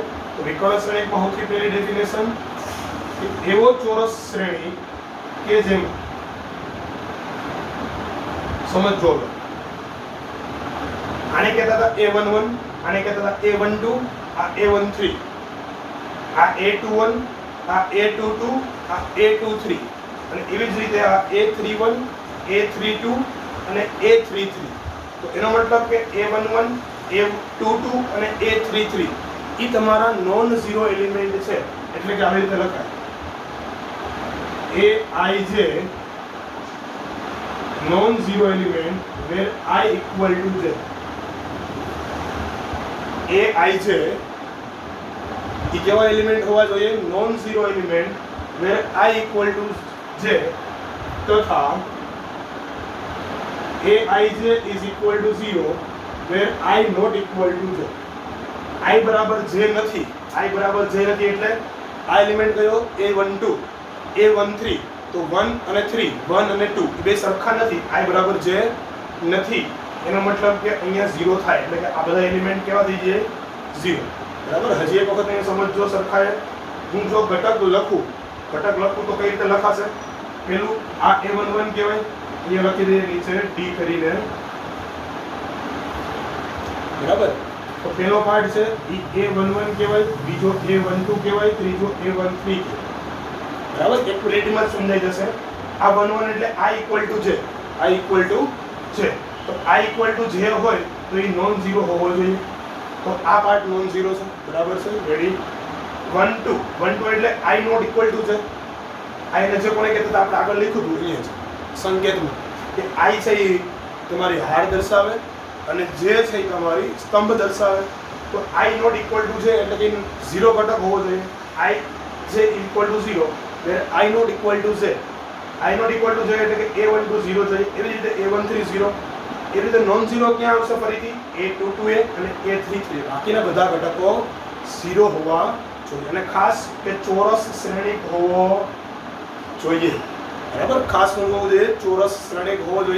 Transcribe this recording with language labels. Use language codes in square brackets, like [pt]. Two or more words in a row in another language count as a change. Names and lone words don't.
[gu] તો વિકર્ણ શ્રેણીમાં સૌથી પહેલી ડેફિનેશન એવો ચોરસ શ્રેણી કે જેમ સમજો, આને કહેતા હતા A11, આને કહેતા હતા A12, આ A13, આ A21, આ A22, આ A23, અને એવી જ રીતે આ A31, A32 અને A33. તો એનો મતલબ કે A11, A22 અને A33 એ તમારા [en] non zero element [gu] છે. એટલે કે આવી રીતે લખાય [en] Aij non zero element where I equal to j. Aij [gu] એ કેવા એલિમેન્ટ હોવા જોઈએ [en] non zero element where I equal to j તથા Aij is equal to 0 where I not equal to j. [gu] I બરાબર j નથી, I બરાબર j નથી એટલે આ એલિમેન્ટ કયો A12, A13 તો 1 અને 3, 1 અને 2 એ બે સરખા નથી, I બરાબર j નથી. એનો મતલબ કે અહીંયા 0 થાય એટલે કે આ બધા એલિમેન્ટ કેવા થઈ જાય 0, બરાબર. હજી એક વખત અહીંયા સમજજો સરખાએ. હું જો ઘટક લખું તો કઈ રીતે લખાશે? પેલું આ A11 કહેવાય, અહીંયા લખી દઈએ નીચે D કરીને, બરાબર. તો પહેલો પાર્ટ છે એ A11 કહેવાય, બીજો A12 કહેવાય, ત્રીજો A13 કહેવાય, બરાબર. એક મિનિટમાં સમજાઈ જશે. આ 11 એટલે [en] I equal to j, I equal to j. [gu] તો [en] I equal to j [gu] હોય તો એ [en] non zero [gu] હોવો જોઈએ. તો આ પાર્ટ [en] non zero [gu] છે, બરાબર છે. રેડી. 1 2 એટલે [en] I not equal to j. [gu] I ને જે કોને કહેતા આપણે આગળ લખ્યું હતું અહીંયા છે સંકેતમાં કે I છે એ તમારી હાર દર્શાવે અને j છે એ તમારી સ્તંભ દર્શાવે. તો [en] I not equal to j [gu] એટલે કે ઝીરો ઘટક હોવો જોઈએ. [en] I j equal to 0 where I not equal to j. I not equal to j [gu] એટલે કે A12 0 જાય, એવી રીતે A13 0. એ રીતે [en] non zero [gu] ક્યાં આવશે ફરીથી A22 અને A33. બાકીના બધા ઘટકો 0 હોવા જોઈએ. અને ખાસ કે ચોરસ શ્રેણી હોવો જોઈએ, બરાબર. ખાસ હોવું જોઈએ, ચોરસ શ્રેણી હોવો જોઈએ.